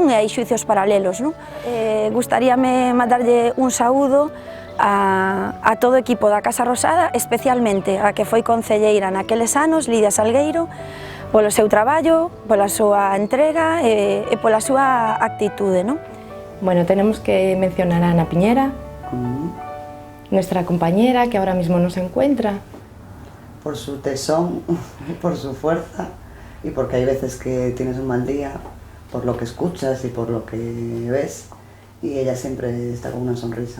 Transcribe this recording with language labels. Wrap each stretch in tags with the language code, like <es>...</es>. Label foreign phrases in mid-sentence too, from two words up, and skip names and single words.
<gl>E hai xuicios paralelos, non? Gustaríame mandarlle un saúdo a todo o equipo da Casa Rosada, especialmente a que foi concelleira naqueles anos, Lidia Salgueiro, polo seu traballo, pola súa entrega e pola súa actitude, non?</gl> <es>Bueno, tenemos que mencionar a Ana Piñera, nuestra compañera que ahora mismo no se encuentra. Por su tesón, por su fuerza y porque hay veces que tienes un mal día, por lo que escuchas y por lo que ves, y ella siempre está con una sonrisa.</es>